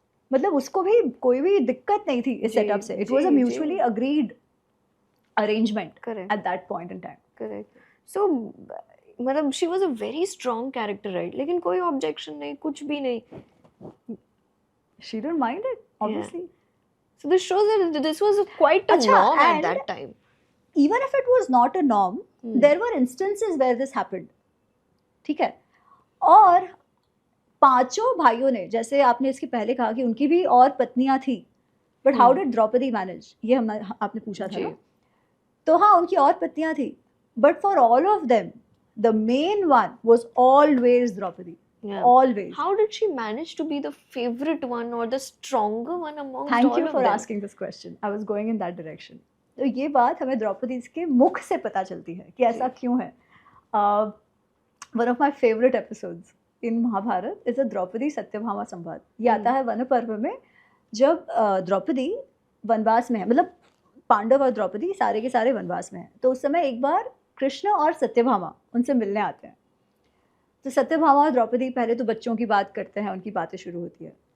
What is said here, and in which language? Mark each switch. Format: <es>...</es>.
<hi>मतलब उसको भी कोई भी दिक्कत नहीं थी इस सेटअप से।</hi> <en>It was a mutually agreed arrangement at that point in time. Correct. So मतलब she was a very strong character, right?</en> <hi>लेकिन कोई ऑब्जेक्शन नहीं, कुछ भी नहीं।</hi> <en>She didn't mind it, obviously. Yeah. So this shows that this was quite a norm at that time. Even if it was not a norm, there were instances where this happened.</en> <hi>ठीक है, और 5 भाइयों ने, जैसे आपने इसके पहले कहा कि उनकी भी और पत्नियां थी,</hi> <en>but how did Draupadi manage,</en> <hi>ये आपने पूछा था ना? तो हाँ, उनकी और पत्नियां थी,</hi> <en>But for all of them the main one was always Draupadi. Yeah. Always. How did she manage to be the favorite one or the stronger one amongst all of them? Thank you for asking this question. I was going in that direction.</en> <hi>तो ये बात हमें द्रौपदी के मुख से पता चलती है कि ऐसा क्यों है.</hi> <en>One of my favorite episodes in Mahabharata is a Draupadi Satyabhama Samvad.</en> <hi>ये आता है वन पर्व में, जब द्रौपदी वनवास में है, मतलब पांडव और द्रौपदी सारे के सारे वनवास में हैं. तो उस समय एक बार कृष्ण और सत्यभामा उनसे मिलने आते हैं. तो सत्यभामा और द्रौपदी पहले तो बच्चों की बात करते हैं, उनकी बातें शुरू होती है.</hi>